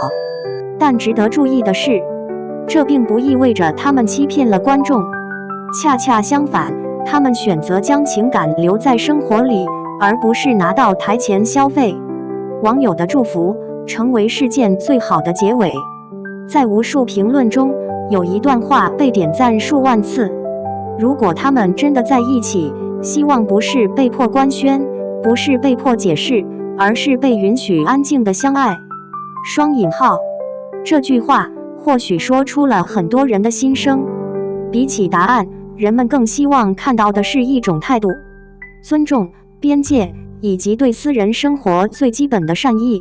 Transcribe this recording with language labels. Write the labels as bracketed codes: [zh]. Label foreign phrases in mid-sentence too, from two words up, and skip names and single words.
[zh] 但值得注意的是，這並不意味着他們欺騙了觀眾，恰恰相反，他們選擇將情感留在生活裡，而不是拿到台前消費。網友的祝福成為事件最好的結尾。在無數評論中，有一段話被點讚數萬次：如果他們真的在一起，希望不是被迫官宣，不是被迫解釋，而是被允許安靜的相愛。雙引號，這句話或許說出了很多人的心聲。比起答案，人們更希望看到的是一種態度：尊重、邊界，以及對私人生活最基本的善意。